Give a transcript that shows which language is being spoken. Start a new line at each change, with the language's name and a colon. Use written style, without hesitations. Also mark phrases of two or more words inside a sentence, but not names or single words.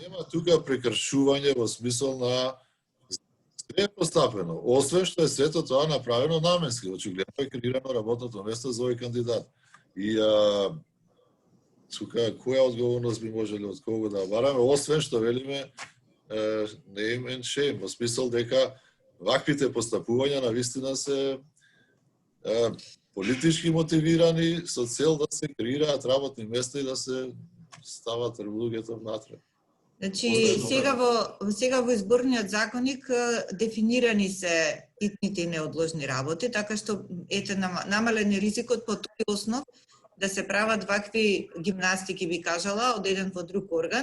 Macedonian: Нема тука прекршување во смисол на се е постапено. Освен што е сето тоа направено наменски. Очигледно е креирано работното место за овој кандидат. И тука која одговорност би можеле од кого да бараме, освен што велиме
English: name and shame,
Macedonian: во смисол дека ваквите постапувања на вистина се политички мотивирани со цел да се креираат работни места и да се стават луѓето внатре. Значи, сега во изборниот законник дефинирани се итните и неодложни работи, така што ете намален е ризикот по тој основ да се прават вакви гимнастики, би кажала, од еден во друг орган.